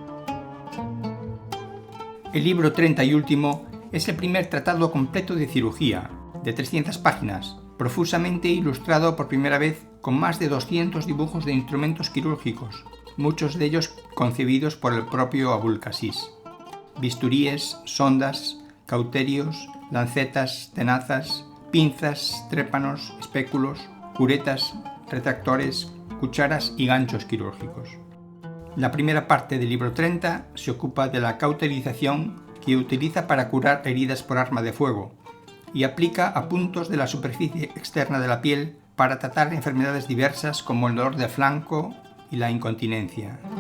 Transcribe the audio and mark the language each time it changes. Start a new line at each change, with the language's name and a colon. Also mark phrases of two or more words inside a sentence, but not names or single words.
Spanish: El libro 30 y último es el primer tratado completo de cirugía, de 300 páginas, profusamente ilustrado por primera vez con más de 200 dibujos de instrumentos quirúrgicos, muchos de ellos concebidos por el propio Abul Qasis. Bisturíes, sondas, cauterios, lancetas, tenazas, pinzas, trépanos, espéculos, curetas, retractores, cucharas y ganchos quirúrgicos. La primera parte del libro 30 se ocupa de la cauterización que utiliza para curar heridas por arma de fuego y aplica a puntos de la superficie externa de la piel para tratar enfermedades diversas como el dolor de flanco y la incontinencia.